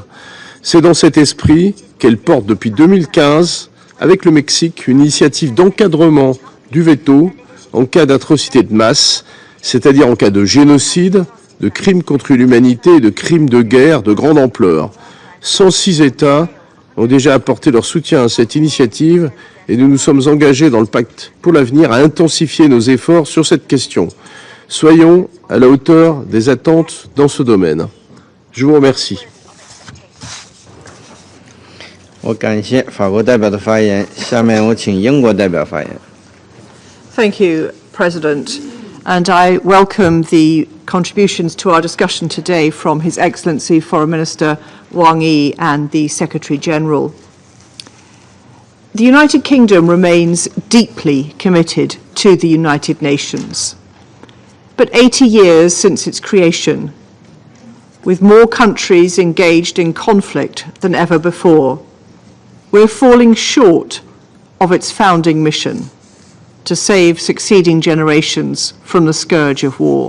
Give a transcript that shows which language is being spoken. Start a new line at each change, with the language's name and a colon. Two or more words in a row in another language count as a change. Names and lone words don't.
French: C'est dans cet esprit qu'elle porte depuis 2015 avec le Mexique une initiative d'encadrement du veto en cas d'atrocité de masse, c'est-à-dire en cas de génocide, de crimes contre l'humanité et de crimes de guerre de grande ampleur. 106 États ont déjà apporté leur soutien à cette initiative et nous nous sommes engagés dans le pacte pour l'avenir à intensifier nos efforts sur cette question. Soyons à la hauteur des attentes dans ce domaine. Je vous remercie.
Chinese: 我感谢法国代表的发言，下面我请英国代表发言。
English: Thank you, President, and I welcome the contributions to our discussion today from His Excellency Foreign Minister Wang Yi and the Secretary-General. The United Kingdom remains deeply committed to the United Nations, but 80 years since its creation, with more countries engaged in conflict than ever before, we're falling short of its founding mission to save succeeding generations from the scourge of war.